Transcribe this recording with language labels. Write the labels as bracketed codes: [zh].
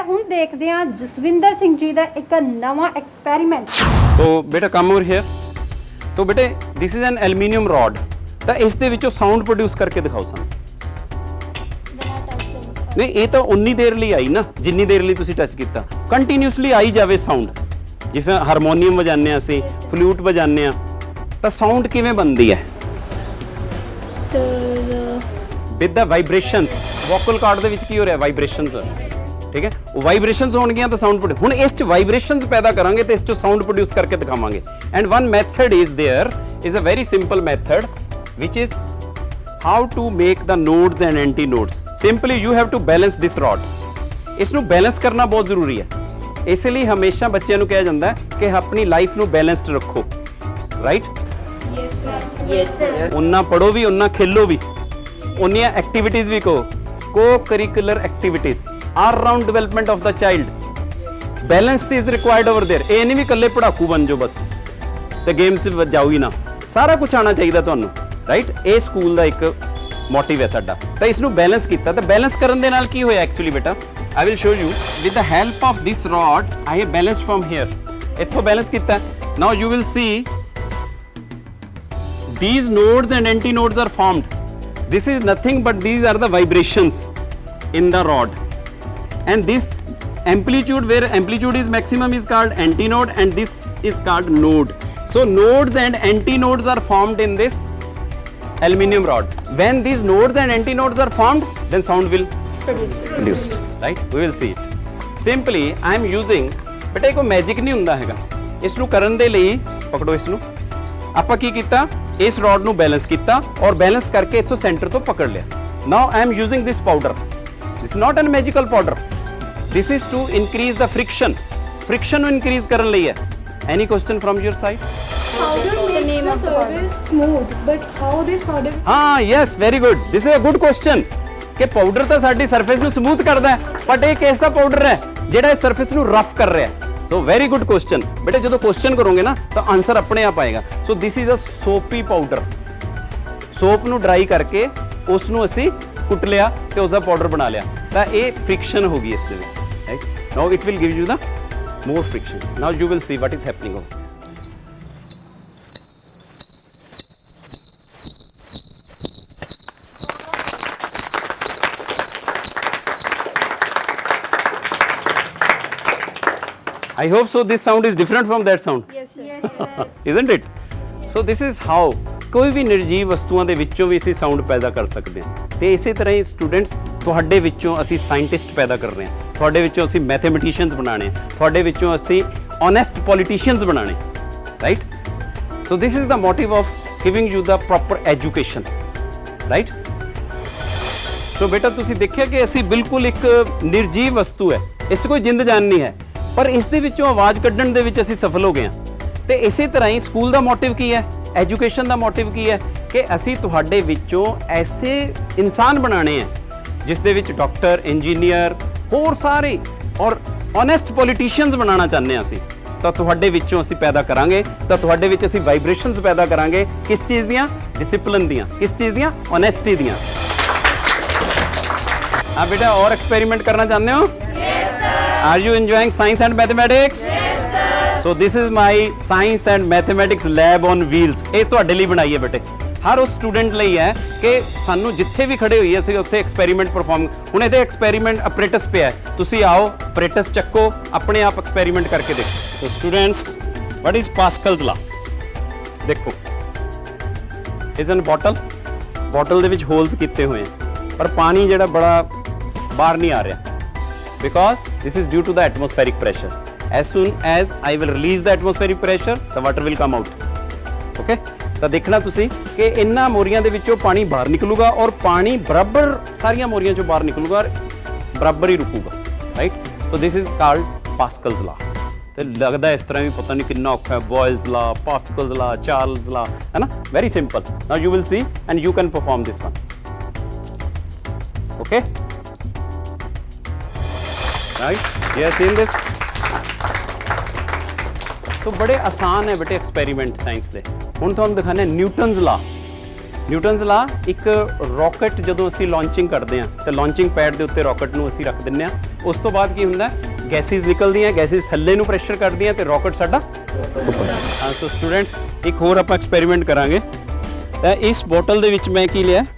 [pa] ਹੁਣ ਦੇਖਦੇ ਹਾਂ ਜਸਵਿੰਦਰ ਸਿੰਘ ਜੀ ਦਾ ਇੱਕ ਨਵਾਂ ਐਕਸਪੈਰੀਮੈਂਟ। [en] तो बेटा come over here. [pa] तो बेटे [en] This is an aluminium rod. [pa] तो इस दे विचों साउंड प्रोड्यूस करके दिखाओ सानू। नहीं ये तो उन्नी देर ਲਈ आई ना जिन्नी देर ਲਈ ਤੁਸੀਂ ਟੱਚ ਕੀਤਾ, ਕੰਟੀਨਿਊਸਲੀ ਆਈ ਜਾਵੇ ਸਾਊਂਡ। ਜਿਵੇਂ ਹਾਰਮੋਨੀਅਮ ਵਜਾਉਂਦੇ ਆ ਅਸੀਂ, ਫਲੂਟ ਵਜਾਉਂਦੇ ਆ, ਤਾਂ ਸਾਊਂਡ ਕਿਵੇਂ ਬਣਦੀ ਹੈ? [en] With the vibrations. [pa] Vocal card ਦੇ ਵਿੱਚ ਕੀ ਹੋ ਰਿਹਾ? ਵਾਈਬ੍ਰੇਸ਼ਨਸ। ਠੀਕ ਹੈ, ਉਹ ਵਾਈਬ੍ਰੇਸ਼ਨਸ ਹੋਣਗੀਆਂ ਤਾਂ ਸਾਊਂਡ ਹੁਣ ਇਸ ਚ ਵਾਈਬ੍ਰੇਸ਼ਨਸ ਪੈਦਾ ਕਰਾਂਗੇ ਤੇ ਇਸ ਚ ਸਾਊਂਡ ਪ੍ਰੋਡਿਊਸ ਕਰਕੇ ਦਿਖਾਵਾਂਗੇ। [en] And one method is there, is a very simple method which is how to make the nodes and anti-nodes. Simply you have to balance this rod. [pa] ਇਸ ਨੂੰ ਬੈਲੈਂਸ ਕਰਨਾ ਬਹੁਤ ਜ਼ਰੂਰੀ ਹੈ। ਇਸ ਲਈ ਹਮੇਸ਼ਾ ਬੱਚਿਆਂ ਨੂੰ ਕਿਹਾ ਜਾਂਦਾ ਹੈ ਕਿ ਆਪਣੀ ਲਾਈਫ ਨੂੰ ਬੈਲੈਂਸਡ ਰੱਖੋ, ਰਾਈਟ? ਉਨਾ ਪੜੋ ਵੀ, ਉਨਾ ਖੇਲੋ ਵੀ, ਉਨੀਆਂ ਐਕਟੀਵਿਟੀਜ਼ ਵੀ [en] Co curricular activities are around development of the child. Balance is required over there. [pa] ਇਹ ਨਹੀਂ ਵੀ ਇਕੱਲੇ ਪੜਾਕੂ ਬਣ ਜਾਓ ਬਸ ਤੇ ਗੇਮਸ ਜਾਓ ਹੀ ਨਾ, ਸਾਰਾ ਕੁਝ ਆਉਣਾ ਚਾਹੀਦਾ ਤੁਹਾਨੂੰ, ਰਾਈਟ? ਇਹ ਸਕੂਲ ਦਾ ਇੱਕ ਮੋਟਿਵ ਹੈ ਸਾਡਾ। ਤਾਂ ਇਸ ਨੂੰ ਬੈਲੈਂਸ ਕੀਤਾ, ਤਾਂ ਬੈਲੈਂਸ ਕਰਨ ਦੇ ਨਾਲ ਕੀ ਹੋਇਆ ਐਕਚੁਅਲੀ ਬੇਟਾ? [en] I will show you with the help of this rod I have balanced from here. [pa] ਇੱਥੋਂ ਬੈਲੈਂਸ ਕੀਤਾ। [en] Now you will see these nodes and antinodes are formed. This is nothing but these are the vibrations in the rod, and this amplitude, where amplitude is maximum, is called antinode, and this is called node. So nodes and antinodes are formed in this aluminium rod. When these nodes and antinodes are formed, then sound will produced, right? We will see it. Simply I am using, [pa] ਬੇਟਾ ਕੋਈ magic ਨਹੀਂ ਹੁੰਦਾ ਹੈਗਾ। ਇਸ ਨੂੰ ਕਰਨ ਦੇ ਲਈ ਪਕੜੋ, ਇਸ ਨੂੰ ਆਪਾਂ ਕੀ ਕੀਤਾ, ਇਸ ਰॉड ਨੂੰ ਬੈਲੈਂਸ ਕੀਤਾ ਔਰ ਬੈਲੈਂਸ ਕਰਕੇ ਇੱਥੋਂ ਸੈਂਟਰ ਤੋਂ ਪਕੜ ਲਿਆ। [en] Now I am using this powder. This not an magical powder, this is to increase the friction. [pa] Friction ਨੂੰ ਇਨਕਰੀਜ਼ ਕਰਨ ਲਈ ਹੈ। [en] Any question from your side? How do you make the surface smooth? But how this powder? ਹਾਂ, yes, very good, this is a good question. [pa] ਕਿ powder ਤਾਂ ਸਾਡੀ surface ਨੂੰ smooth ਕਰਦਾ ਹੈ, ਬਟ ਇਹ ਕਿਸ ਦਾ ਪਾਊਡਰ ਹੈ ਜਿਹੜਾ ਇਸ ਸਰਫੇਸ ਨੂੰ ਰਫ ਕਰ ਰਿਹਾ ਹੈ? [en] so very good question [pa] ਬੇਟੇ। ਜਦੋਂ ਕੁਐਸਚਨ ਕਰੋਗੇ ਨਾ ਤਾਂ ਆਨਸਰ ਆਪਣੇ ਆਪ ਆਏਗਾ। [en] So this is a soapy powder. [pa] Soap ਨੂੰ ਡਰਾਈ ਕਰਕੇ ਉਸ ਨੂੰ ਅਸੀਂ ਕੁੱਟ ਲਿਆ ਤੇ ਉਸ ਦਾ ਪਾਊਡਰ ਬਣਾ ਲਿਆ, ਤਾਂ ਇਹ ਫ੍ਰਿਕਸ਼ਨ ਹੋ ਗਈ ਇਸ ਦੇ ਵਿੱਚ, right? [en] Now it will give you the more friction. Now you will see what is happening over. I hope so this sound is different from that sound. Yes, sir. Isn't it? So this is how [pa] ਕੋਈ ਵੀ ਨਿਰਜੀਵ ਵਸਤੂਆਂ ਦੇ ਵਿੱਚੋਂ ਵੀ ਅਸੀਂ sound ਪੈਦਾ ਕਰ ਸਕਦੇ ਹਾਂ। ਤੇ ਇਸੇ ਤਰ੍ਹਾਂ ਹੀ ਸਟੂਡੈਂਟਸ, ਤੁਹਾਡੇ ਵਿੱਚੋਂ ਅਸੀਂ ਸਾਇੰਟਿਸਟ ਪੈਦਾ ਕਰ ਰਹੇ ਹਾਂ, ਤੁਹਾਡੇ ਵਿੱਚੋਂ ਅਸੀਂ ਮੈਥਮੈਟੀਸ਼ੀਅਨਸ ਬਣਾਉਣੇ, ਤੁਹਾਡੇ ਵਿੱਚੋਂ ਅਸੀਂ ਓਨੈਸਟ ਪੋਲੀਟੀਸ਼ੀਅਨਸ ਬਣਾਉਣੇ, right? [en] So this is the motive of giving you the proper education, right? [pa] ਸੋ ਬੇਟਾ ਤੁਸੀਂ ਦੇਖਿਆ ਕਿ ਅਸੀਂ ਬਿਲਕੁਲ ਇੱਕ ਨਿਰਜੀਵ ਵਸਤੂ ਹੈ, ਇਸ 'ਚ ਕੋਈ ਜਿੰਦ ਜਾਨ ਨਹੀਂ ਹੈ, ਪਰ ਇਸ ਦੇ ਵਿੱਚੋਂ ਆਵਾਜ਼ ਕੱਢਣ ਦੇ ਵਿੱਚ ਅਸੀਂ ਸਫਲ ਹੋ ਗਏ ਹਾਂ। ਤੇ ਇਸੇ ਤਰ੍ਹਾਂ ਹੀ ਸਕੂਲ ਦਾ ਮੋਟਿਵ ਕੀ ਹੈ, ਐਜੂਕੇਸ਼ਨ ਦਾ ਮੋਟਿਵ ਕੀ ਹੈ ਕਿ ਅਸੀਂ ਤੁਹਾਡੇ ਵਿੱਚੋਂ ਐਸੇ ਇਨਸਾਨ ਬਣਾਉਣੇ ਆ ਜਿਸ ਦੇ ਵਿੱਚ ਡਾਕਟਰ, ਇੰਜੀਨੀਅਰ, ਹੋਰ ਸਾਰੇ ਔਰ ਓਨੈਸਟ ਪੋਲੀਟੀਸ਼ੀਅਨਸ ਬਣਾਉਣਾ ਚਾਹੁੰਦੇ ਹਾਂ ਅਸੀਂ। ਤਾਂ ਤੁਹਾਡੇ ਵਿੱਚੋਂ ਅਸੀਂ ਪੈਦਾ ਕਰਾਂਗੇ, ਤਾਂ ਤੁਹਾਡੇ ਵਿੱਚ ਅਸੀਂ ਵਾਈਬ੍ਰੇਸ਼ਨਸ ਪੈਦਾ ਕਰਾਂਗੇ। ਕਿਸ ਚੀਜ਼ ਦੀਆਂ? ਡਿਸਪਲਿਨ ਦੀਆਂ। ਕਿਸ ਚੀਜ਼ ਦੀਆਂ? ਓਨੈਸਟੀ ਦੀਆਂ। [hi] हाँ बेटा, और एक्सपेरिमेंट करना चाहते हो? [en] Yes, sir. Are you enjoying science and mathematics? Yes, sir. So this is my science and mathematics lab on wheels. [pa] ਇਹ ਤੁਹਾਡੇ ਲਈ ਬਣਾਈ ਹੈ ਬੇਟੇ, ਹਰ ਉਸ ਸਟੂਡੈਂਟ ਲਈ ਹੈ ਕਿ ਸਾਨੂੰ ਜਿੱਥੇ ਵੀ ਖੜੇ ਹੋਈਏ ਅਸੀਂ ਉੱਥੇ ਐਕਸਪੈਰੀਮੈਂਟ ਪਰਫਾਰਮ। ਹੁਣ ਇਹਦੇ ਐਕਸਪੈਰੀਮੈਂਟ ਆਪਰੇਟਸ ਪਿਆ ਹੈ, ਤੁਸੀਂ ਆਓ ਆਪਰੇਟਸ ਚੱਕੋ, ਆਪਣੇ ਆਪ ਐਕਸਪੈਰੀਮੈਂਟ ਕਰਕੇ ਦੇਖੋ। [en] So students, what is Pascal's law? [pa] ਦੇਖੋ, ਇਸ ਐਨ ਬੋਟਲ ਦੇ ਵਿੱਚ ਹੋਲਸ ਕੀਤੇ ਹੋਏ ਆ, ਪਰ ਪਾਣੀ ਜਿਹੜਾ ਬੜਾ ਬਾਹਰ ਨਹੀਂ ਆ ਰਿਹਾ, [en] because this is due to the atmospheric pressure. As soon as I will release the atmospheric pressure, the water will come out. Okay? [pa] ਤਾਂ ਦੇਖਣਾ ਤੁਸੀਂ ਕਿ ਇਹਨਾਂ ਮੋਰੀਆਂ ਦੇ ਵਿੱਚੋਂ ਪਾਣੀ ਬਾਹਰ ਨਿਕਲੂਗਾ ਔਰ ਪਾਣੀ ਬਰਾਬਰ ਸਾਰੀਆਂ ਮੋਰੀਆਂ ਚੋਂ ਬਾਹਰ ਨਿਕਲੂਗਾ ਔਰ ਬਰਾਬਰ ਹੀ ਰੁਕੂਗਾ, right? [en] So this is called Pascal's law. [pa] ਤੇ ਲੱਗਦਾ ਇਸ ਤਰ੍ਹਾਂ ਵੀ ਪਤਾ ਨਹੀਂ ਕਿੰਨਾ ਔਖਾ ਹੈ, ਬੋਇਲਸ ਲਾ, ਪਾਸਕਲਸ ਲਾ, ਚਾਰਲਸ ਲਾ, ਹੈ ਨਾ? Very simple. [en] Now you will see and you can perform this one. Okay, right? You have seen this? [hi] तो बड़े आसान है बेटे एक्सपेरीमेंट साइंस ਦੇ। [pa] ਹੁਣ ਤੁਹਾਨੂੰ ਦਿਖਾਣੇ ਨਿਊਟਨਸ ਲਾ। ਨਿਊਟਨਸ ਲਾ ਇੱਕ ਰੌਕਟ ਜਦੋਂ ਅਸੀਂ ਲਾਂਚਿੰਗ ਕਰਦੇ ਹਾਂ ਤੇ ਲਾਂਚਿੰਗ ਪੈਡ ਦੇ ਉੱਤੇ ਰੌਕਟ ਨੂੰ ਅਸੀਂ ਰੱਖ ਦਿੰਦੇ ਹਾਂ। ਉਸ ਤੋਂ ਬਾਅਦ ਕੀ ਹੁੰਦਾ, ਗੈਸਿਸ ਨਿਕਲਦੀਆਂ, ਗੈਸਿਸ ਥੱਲੇ ਨੂੰ ਪ੍ਰੈਸ਼ਰ ਕਰਦੀਆਂ ਤੇ ਰੌਕਟ ਸਾਡਾ ਉੱਪਰ। ਹਾਂ, ਸੋ ਸਟੂਡੈਂਟਸ ਇੱਕ ਹੋਰ ਆਪਾਂ ਐਕਸਪੈਰੀਮੈਂਟ ਕਰਾਂਗੇ। ਤਾਂ ਇਸ ਬੋਟਲ ਦੇ ਵਿੱਚ ਮੈਂ ਕੀ ਲਿਆ?